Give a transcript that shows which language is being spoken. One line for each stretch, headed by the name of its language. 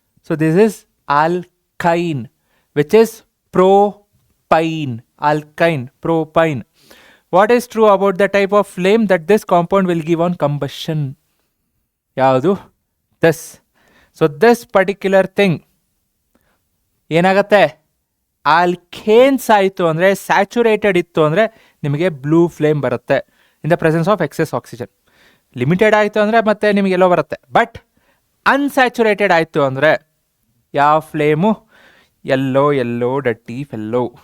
English: So this is alkyne which is propyne. Alkyne, propyne. What is true about the type of flame that this compound will give on combustion?
Kannada: ಯಾವುದು?
English: this. So this particular thing
Kannada: ಏನಾಗುತ್ತೆ? Alkanes ಆಯಿತು ಅಂದರೆ, saturated ಇತ್ತು ಅಂದರೆ ನಿಮಗೆ blue flame ಬರುತ್ತೆ
English: In the presence of excess oxygen.
Kannada: Limited ಆಯಿತು ಅಂದರೆ ಮತ್ತೆ ನಿಮಗೆಲ್ಲೋ ಬರುತ್ತೆ. ಬಟ್ ಅನ್ಸ್ಯಾಚುರೇಟೆಡ್ ಆಯಿತು ಅಂದರೆ ಯಾವ ಫ್ಲೇಮು?
English: Yellow ಡಟ್ಟಿ fellow.